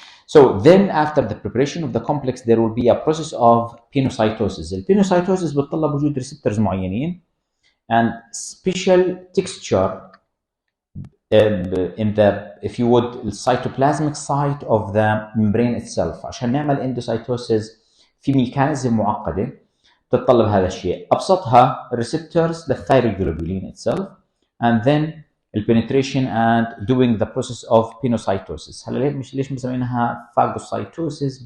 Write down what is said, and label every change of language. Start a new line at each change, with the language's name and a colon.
English: So then after the preparation of the complex there will be a process of pinocytosis.
Arabic: البينوسايتوسيس بتطلب وجود
English: receptors
Arabic: معينين
English: and special texture in the, if you would, the cytoplasmic site of the membrane itself.
Arabic: عشان نعمل endocytosis في ميكانيزم معقدة تتطلب هذا الشيء. أبسطها
English: receptors
Arabic: للثايروجلوبولين
English: itself, and then the penetration and doing the process of pinocytosis.
Arabic: هلا ليش مسمينها phagocytosis?